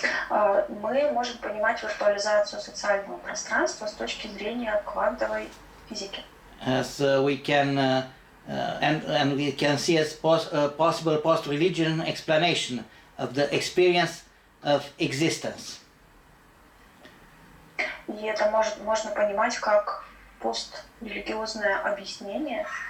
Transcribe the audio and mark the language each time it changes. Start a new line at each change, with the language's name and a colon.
Russian: Мы можем понимать виртуализацию социального пространства с точки зрения квантовой физики.
English: As we can and we can see as possible post-religion explanation of the experience of existence.
Russian: И это можно понимать как пострелигиозное объяснение.